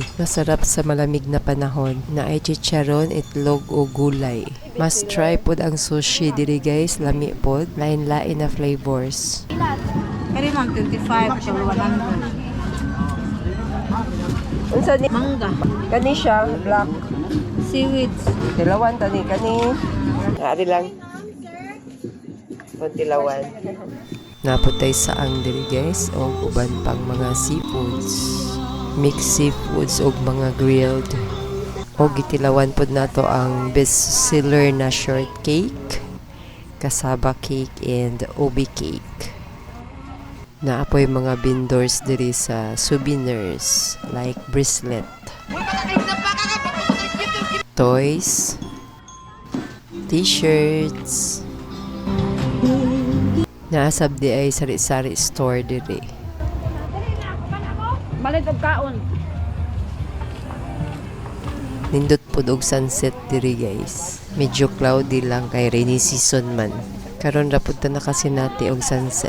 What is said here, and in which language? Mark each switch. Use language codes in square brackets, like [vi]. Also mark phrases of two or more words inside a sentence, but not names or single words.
[tl] Masarap sa malamig na panahon na ay chicharon, itlog o gulay. [en] Must try [ceb] pod ang sushi diri guys, lami pod, lain-lain na flavors. Kari man 25 to 100. Unsa ni Mangga, kani siya black? seaweeds. Tilawan tani kani. Ari lang. Tilawan. Naputay sa ang diri guys o uban pang mga seafoods, [en] mixed seafoods [ceb] o mga grilled. O gitilawan pod nato ang [en] best seller [ceb] na [en] shortcake, cassava cake, and ubi cake. [ceb] Naapoy mga vendors diri sa [en] souvenirs like bracelet, toys, t-shirts. [ceb] Naasab di ay sari-sari store diri. Balik og kaon. Nindot pud og sunset diri guys. Medyo cloudy lang kay [en] rainy season [ceb] man. Karon ra pud ta nakasinati og sunset.